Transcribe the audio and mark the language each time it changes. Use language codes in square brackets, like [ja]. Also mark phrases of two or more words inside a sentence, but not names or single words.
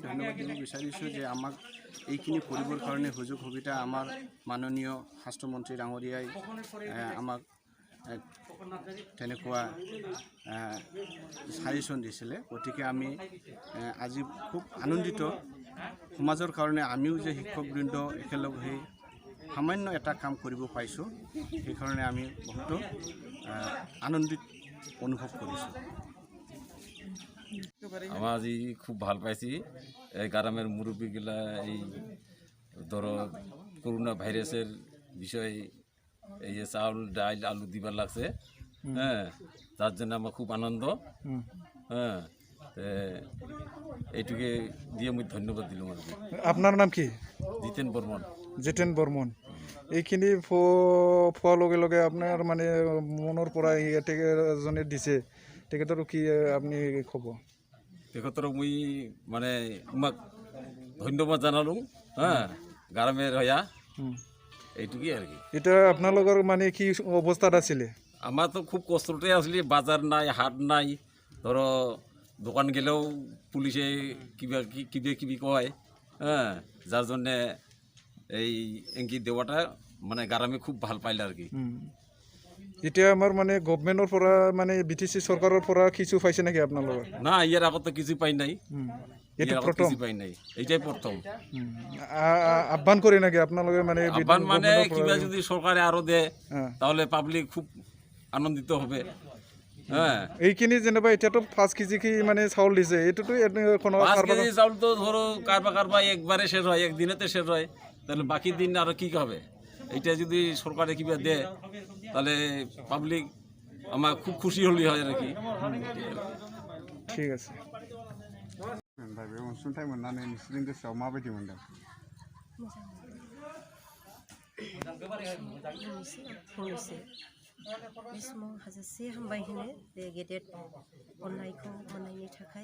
[as] ধন্যবাদ দিব বিচাৰিছোঁ যে আমাক এইখিনি কৰিবৰ কাৰণে সুযোগ সুবিধা আমাৰ মাননীয় স্বাস্থ্যমন্ত্ৰী ডাঙৰীয়াই আমাক তেনেকুৱা সাজেশ্যন দিছিলে গতিকে আমি আজি খুব আনন্দিত সমাজৰ কাৰণে আমিও যে শিক্ষকবৃন্দ একেলগ হৈ সামান্য এটা কাম কৰিব পাইছোঁ সেইকাৰণে আমি বহুতো আনন্দিত অনুভৱ কৰিছোঁ [bn] আমার আজি খুব ভাল পাইছি এই গ্রামের মুরব্বীগুলা এই ধরো করোনা ভাইরাসের বিষয়ে এই যে চাউল ডাল আলু দিবার লাগছে হ্যাঁ তার জন্য আমার খুব আনন্দ হ্যাঁ এইটুকে দিয়ে আমি ধন্যবাদ দিলাম আর কি। আপনার নাম কি? জিতেন বর্মন। [as] এইখিনি পোৱাৰ লগে লগে আপোনাৰ মানে মনৰ পৰা এজনে দিছে তেখেতৰ কি আপুনি ক'ব? তেখেতক মই মানে [bn] তোমাক ধন্যবাদ জানালো হ্যাঁ গ্রামের হয়া এইটুকুই আর কি। [as] এটা আপোনালোকৰ মানে কি অৱস্থাত আছিলে? [bn] আমার তো খুব কষ্টতে আসলে বাজার নাই হাট নাই ধরো দোকান গেলেও পুলিশে কিবা কিবি কয় হ্যাঁ যার জন্যে এই এঙ্কি দেওয়াটা মানে গ্রামে খুব ভাল পাইলে আর কি। [as] এতিয়া আমাৰ মানে গভমেণ্টৰ পৰা মানে BTC চৰকাৰৰ পৰা কিছু পাইছে নেকি আপোনালোকৰ? [bn] না ইয়ার আগত তো কিছু পাই নাই, [as] এইটো ইয়ার আগত প্ৰথম কিছু পাই নাই, এইটাই প্ৰথম। আহ্বান কৰে নাকি আপোনালোকে মানে আহ্বান মানে গভৰ্ণমেণ্টৰ কিবা পৰা? [bn] যদি সরকারে আরো দেয় হ্যাঁ। তাহলে পাবলিক খুব আনন্দিত হবে। হ্যাঁ, [as] এইখিনি যেনিবা এতিয়াতো 5 কেজি কি মানে চাউল দিছে, এইটোতো কোনো 5 কাৰোবাৰ [bn] কেজি চাউল তো ধরো কারবা একবারে শেষ হয়, একদিনেতে শেষ হয়, তাহলে বাকি দিন আরো কি হবে? এইটা যদি সরকারে কিবা দেয় তাহলে পাবলিক আমার খুব খুশি হলি হয় আর কি। ঠিক আছে। [brx] ओमफ्राय बे अनसुंथाइ मोननानै नोंसोरनि गोसोआव माबायदि मोनदों? फंनैसो बे समाव हाजासे हामबाय होनो बे गेदेर अननायखौ मोननायनि थाखाय।